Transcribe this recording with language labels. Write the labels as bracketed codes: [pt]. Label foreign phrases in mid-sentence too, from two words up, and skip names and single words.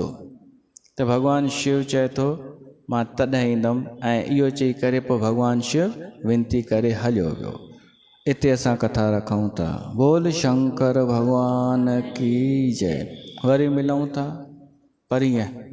[sd] त भगवान शिव चए थो मां तॾहिं ईंदुमि, ऐं इहो चई करे पोइ भगवान शिव विनती करे हलियो वियो। इते असां कथा रखूं था। [hi] बोल शंकर भगवान की जय। [sd] वरी मिलूं था। पर ईअं